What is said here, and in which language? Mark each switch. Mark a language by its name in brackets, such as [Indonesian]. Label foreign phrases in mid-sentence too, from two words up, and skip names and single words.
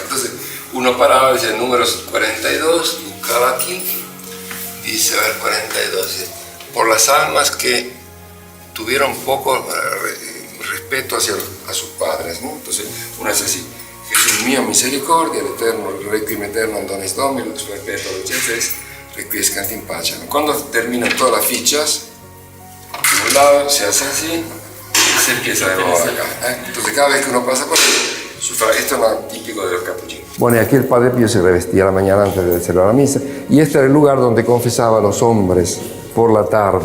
[Spanish] Entonces uno paraba, decía el número 42, buscaba aquí, dice, a ver, 42, dice, por las almas que tuvieron poco respeto a sus padres, ¿no? Entonces uno es así, Jesús mío, misericordia, el eterno, el requiem eterno, [Latin] donis Dominus, perpetuo lucentis, requiescant in pace. [Spanish] Cuando terminan todas las fichas, de un lado se hace así y se empieza de nuevo acá. Entonces cada vez que uno pasa por ahí, esto es lo típico de los capuchinos. Bueno, y aquí el Padre Pío se revestía la mañana antes de celebrar la misa, y este era el lugar donde confesaba a los hombres por la tarde.